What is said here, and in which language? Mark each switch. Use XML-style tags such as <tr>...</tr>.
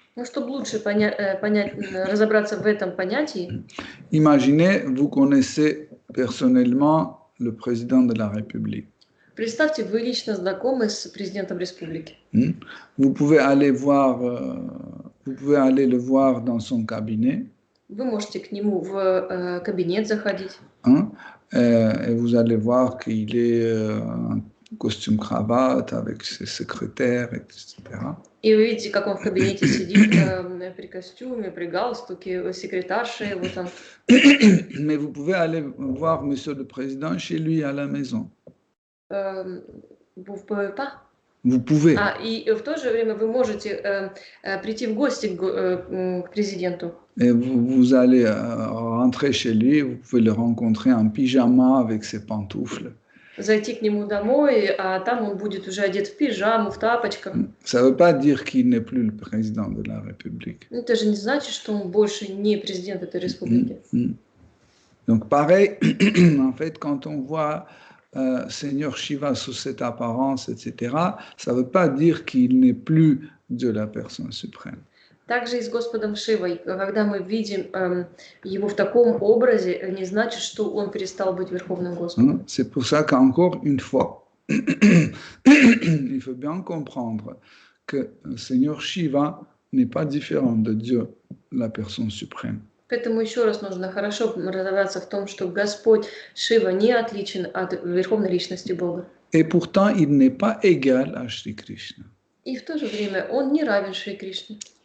<ru>ну, чтобы лучше понять, разобраться в этом понятии,</ru> <fr>imaginez, vous connaissez personnellement le président de la République.</fr> <ru>Представьте, вы лично знакомы с президентом республики.</ru> <fr>Vous pouvez aller voir, vous pouvez aller le voir dans son cabinet,</fr> <ru>Вы можете к нему в кабинет заходить.</ru> <fr>hein, et vous allez voir qu'il est en costume cravate avec ses secrétaires, etc.</fr> <ru>И вы видите, как он в кабинете сидит при костюме, при галстуке, секретаршей, вот он.</ru> <fr>Mais vous pouvez aller voir Monsieur le Président chez lui à la maison. Vous pouvez pas? Vous pouvez.</fr> <ru>И в то же время вы можете прийти в гости к президенту.</ru> <fr>Et vous allez rentrer chez lui, vous pouvez le rencontrer en pyjama avec ses pantoufles.</fr> <ru>Зайти к нему домой, а там он будет уже одет в пижаму, в тапочках.</ru> <fr>Ça ne veut pas dire qu'il n'est plus le président de la République.</fr> <ru>Это же не значит, что он больше не президент этой республики.</ru> <fr>Donc pareil, en fait, quand on voit Seigneur Shiva sous cette apparence, etc., ça ne veut pas dire qu'il n'est plus de la personne suprême.</fr> <ru>Также и с Господом Шивой, когда мы видим его в таком образе, не значит, что он перестал быть Верховным Господом.</ru> <fr>C'est pour ça qu'encore une fois, il faut bien comprendre que Seigneur Shiva n'est pas différent de Dieu, la personne suprême.</fr> <ru>Поэтому еще раз нужно хорошо разобраться в том, что Господь Шива не отличен от Верховной Личности Бога.</ru> <fr>Et pourtant, il n'est pas égal à Shri Krishna.</fr> <ru>И в то же время он не равен Шри Кришне.</ru>